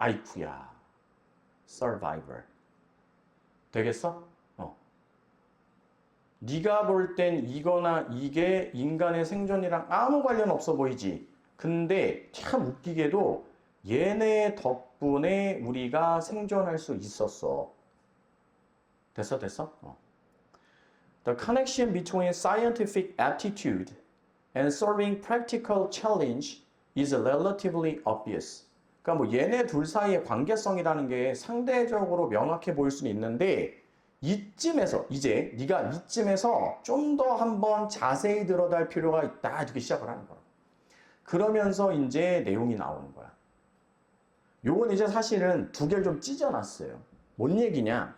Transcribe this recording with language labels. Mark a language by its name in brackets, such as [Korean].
[Korean] 아이쿠야. Survivor. 되겠어? 네가 볼 땐 이거나 이게 인간의 생존이랑 아무 관련 없어 보이지. 근데 참 웃기게도 얘네 덕분에 우리가 생존할 수 있었어. 됐어? [English] The connection between scientific aptitude and solving practical challenge is relatively obvious. [Korean] 그러니까 뭐 얘네 둘 사이의 관계성이라는 게 상대적으로 명확해 보일 수는 있는데 이쯤에서 이제 네가 이쯤에서 좀 더 한번 자세히 들어갈 필요가 있다 이렇게 시작을 하는 거야. 그러면서 이제 내용이 나오는 거야. 요건 이제 사실은 두 개를 좀 찢어놨어요. 뭔 얘기냐?